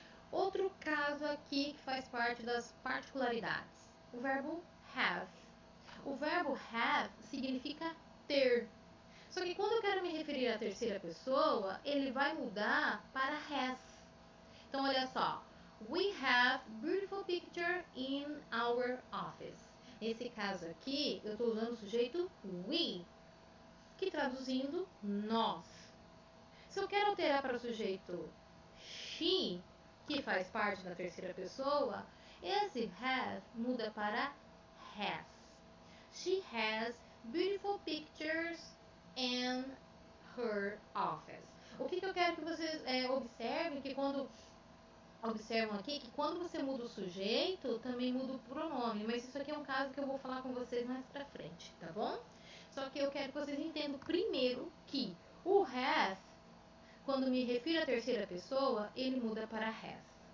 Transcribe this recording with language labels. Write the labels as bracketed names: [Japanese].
[Portuguese] Outro caso aqui que faz parte das particularidades, o verbo have. O verbo have significa ter. Só que quando eu quero me referir à terceira pessoa, ele vai mudar para has. Então, olha só. [English] We have beautiful picture in our office. [Portuguese] Nesse caso aqui, eu estou usando o sujeito we, que traduzindo, nós. Se eu quero alterar para o sujeito she, que faz parte da terceira pessoa, esse have muda para has. [English] She has beautiful pictures in her office. [Portuguese] O que eu quero que vocês observem, que quando observam aqui, que quando você muda o sujeito, também muda o pronome, mas isso aqui é um caso que eu vou falar com vocês mais pra frente, tá bom? Só que eu quero que vocês entendam primeiro que o has, quando me refiro à terceira pessoa, ele muda para has.